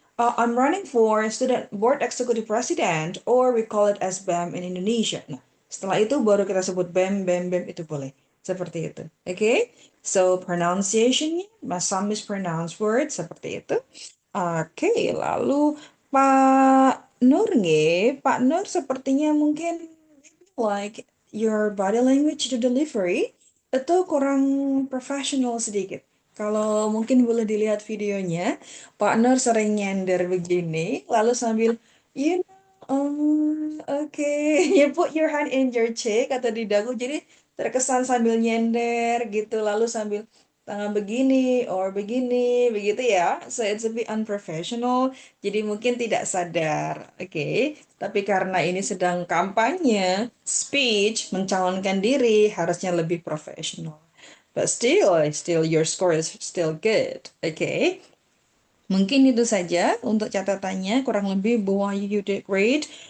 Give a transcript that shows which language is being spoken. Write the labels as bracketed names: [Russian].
[English] I'm running for student Board Executive President, or we call it as BEM in Indonesia. [Indonesian] Nah, setelah itu baru kita sebut BEM, BEM, BEM itu boleh. Seperti itu. Oke? Okay? So, pronunciation-nya, [English] some mispronounce words, [Indonesian] seperti itu. Oke, lalu Pak Nur nggih, Pak Nur sepertinya mungkin [English] like your body language to delivery [Indonesian] itu kurang profesional sedikit. Kalau mungkin boleh dilihat videonya, Pak Nur sering nyender begini, lalu sambil [English] you know, okay, you put your hand in your cheek [Indonesian] atau di dagu, jadi terkesan sambil nyender gitu, lalu sambil tangan begini or begini, begitu ya. [English] So it's a bit unprofessional. [Indonesian] Jadi mungkin tidak sadar, oke. Tapi karena ini sedang kampanye, speech, mencalonkan diri, harusnya lebih profesional. [English] But still your score is still good, oke. [Indonesian] Mungkin itu saja untuk catatannya, kurang lebih Bu Wahyu [English] you did great.